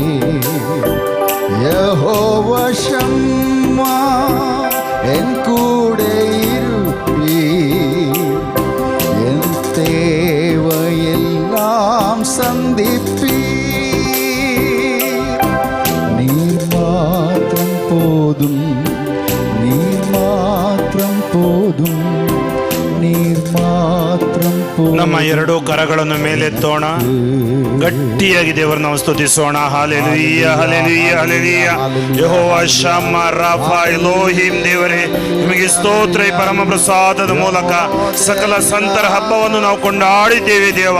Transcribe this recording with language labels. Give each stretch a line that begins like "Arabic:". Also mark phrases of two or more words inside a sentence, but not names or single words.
Tamil: யெகோவா ஷம்மா என் கூடே இருப்பீ, என் தேவையெல்லாம் சந்திப்பீ। நீர் மாத்திரம் போதும், நீர் மாத்திரம் போதும், நீர் மாத்திரம் போதும்।
Kannada: ನಮ್ಮ ಎರಡೂ ಕರಗಳನ್ನು ಮೇಲೆತ್ತೋಣ, ಗಟ್ಟಿಯಾಗಿ ದೇವರನ್ನ ಸ್ತುತಿಸೋಣ. ಹಲ್ಲೆಲೂಯಾ ಹಲ್ಲೆಲೂಯಾ ಹಲ್ಲೆಲೂಯಾ. ಯೆಹೋವ ಶಮ್ಮ ರಾಫ ಎಲೋಹಿಂ, ದೇವರೇ ನಿಮಗೆ ಸ್ತೋತ್ರ. ಈ ಪರಮ ಪ್ರಸಾದದ ಮೂಲಕ ಸಕಲ ಸಂತರ ಹಬ್ಬವನ್ನು ನಾವು ಕೊಂಡಾಡಿದ್ದೇವೆ ದೇವ.